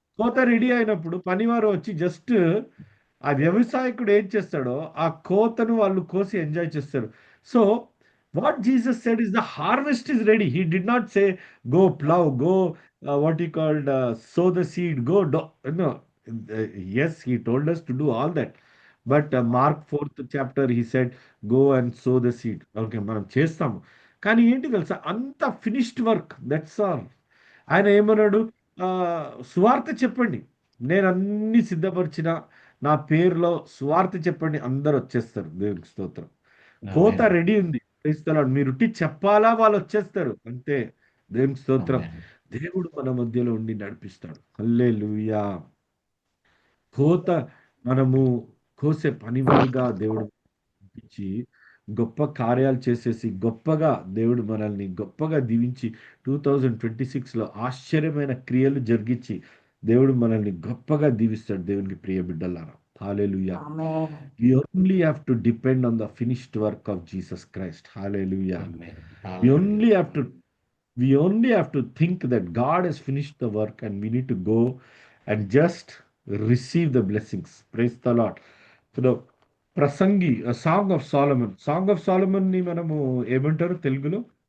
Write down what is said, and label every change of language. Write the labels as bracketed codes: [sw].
[te] కోత రెడీ అయినప్పుడు పనివారు వచ్చి జస్ట్ ఆ వ్యవసాయకుడు ఏం చేస్తాడో, ఆ కోతను వాళ్ళు కోసి ఎంజాయ్ చేస్తారు. [en] So, what Jesus said is the harvest is ready. He did not say go plough, go what you called sow the seed, go do no. Yes, he told us to do all that. But Mark 4th chapter he said go and sow the seed. [te] Okay. మనం చేస్తాము. కానీ ఏంటి తెలుసా? అంత finished work. [en] That's all. [te] ఆయన ఏమన్నాడు? సువార్త చెప్పండి. నేనన్నీ సిద్ధపరిచిన నా పేరులో సువార్త చెప్పండి. అందరూ వచ్చేస్తారు. దేవునికి స్తోత్రం. కోత ఆమేన్. రెడీ ఉంది. [en] Praise the Lord. [te] మీరు ఉట్టి చెప్పాలా వాళ్ళొచ్చేస్తారు. అంతే. దేవునికి స్తోత్రం. ఆమేన్. దేవుడు మన మధ్యలో ఉండి నడిపిస్తాడు. హల్లెలూయా! కోత మనము కోసే పనివారుగా దేవుడు పంపించి గొప్ప కార్యాలు చేసేసి గొప్పగా దేవుడు మనల్ని గొప్పగా దీవించి 2026లో ఆశ్చర్యమైన క్రియలు జరిగించి దేవుడు మనల్ని గొప్పగా దీవిస్తాడు. దేవునికి ప్రియ బిడ్డలారా. హల్లెలూయా. Amen. [en] We only have to depend on the finished work of Jesus Christ. Hallelujah. Amen. We hallelujah. only have to we only have to think that God has finished the work and we need to go and just receive the blessings. Praise the Lord. [te] So the Prasangi song of Solomon. Song of Solomon ని మనము ఏమంటారు తెలుగులో?